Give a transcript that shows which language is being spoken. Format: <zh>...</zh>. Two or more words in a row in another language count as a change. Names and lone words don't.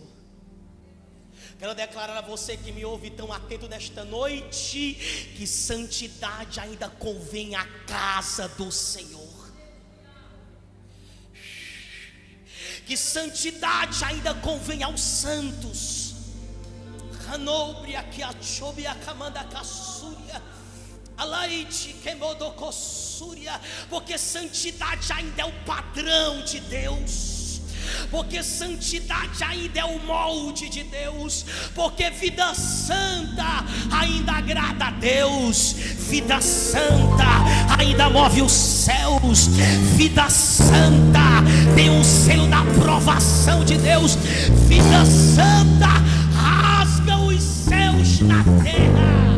<pt>Quero declarar a você que me ouve tão atento nesta noite, que santidade ainda convém à casa do Senhor, que santidade ainda convém aos santos. Hanobre aqui a chobe a camanda caçúria, alaite quemodocossúria, porque santidade ainda é o padrão de Deus, porque santidade ainda é o molde de Deus, porque vida santa ainda agrada a Deus, vida santa ainda move os céus, vida santa tem um selo da aprovação de Deus, vida santa rasga os céus na terra.</pt>